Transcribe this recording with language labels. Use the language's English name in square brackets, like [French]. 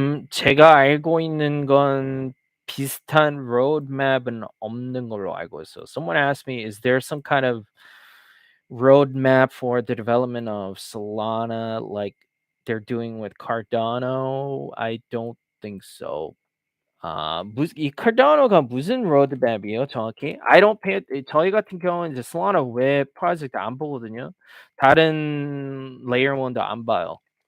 [Korean] 제가 알고 있는 건 비슷한 roadmap은 없는 걸로 알고 있어요. [English] Someone asked me, "Is there some kind of roadmap for the development of Solana like they're doing with Cardano?" I don't think so. [Korean] 이 Cardano가 무슨 roadmap이에요, 정확히? [English] I don't pay [Korean] 저희 같은 경우는 이제 Solana 웹 프로젝트 안 보거든요. 다른 layer 1도 안 봐요.